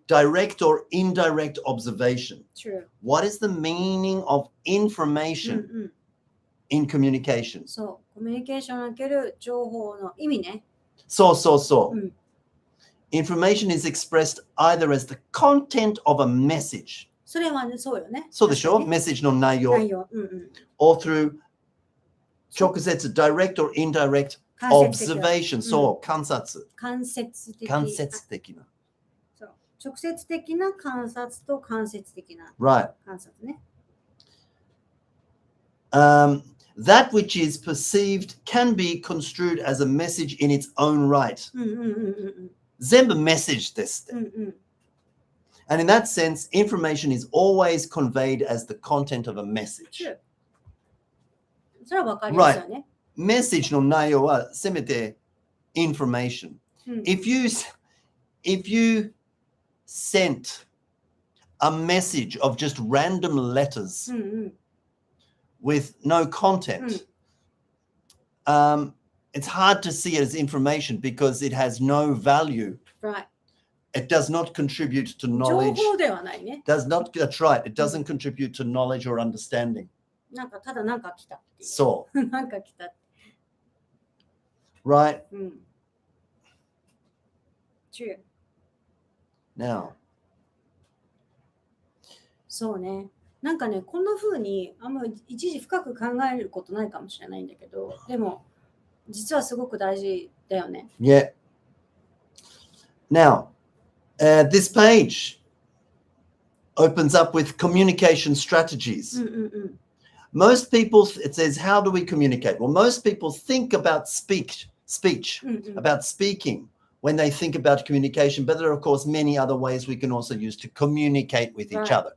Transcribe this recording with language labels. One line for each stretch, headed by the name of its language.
English: direct or indirect observation. True. What is the meaning of information in communication?
Japanese: そう、コミュニケーションにおける情報の意味ね。そうそうそう。
English: Information is expressed either as the content of a message.
Japanese: それはね、そうよね。そうでしょ？メッセージの内容。
English: or through
Japanese: 直接
English: direct or indirect observation.
Japanese: そう、観察。間接的な。そう。直接的な観察と間接的な
English: right.
Japanese: 観察ね。
English: That which is perceived can be construed as a message in its own right.
Japanese: 全部メッセージですって。
English: And in that sense, information is always conveyed as the content of a message.
Japanese: それはわかりますよね。メッセージの内容はせめて information.
English: If you sent a message of just random letters with no content, it's hard to see it as information because it has no value. Right. It does not contribute to knowledge.
Japanese: 情報ではないね。
English: Does not, that's right. It doesn't contribute to knowledge or understanding.
Japanese: なんかただなんか来たっていう。そう。なんか来た。
English: Right? True. Now.
Japanese: そうね。なんかね、こんな風にあんまり一時深く考えることないかもしれないんだけど、でも実はすごく大事だよね。
English: Yeah. Now, this page opens up with communication strategies. Most people, it says, how do we communicate? Well, most people think about speech, about speaking when they think about communication, but there are, of course, many other ways we can also use to communicate with each other.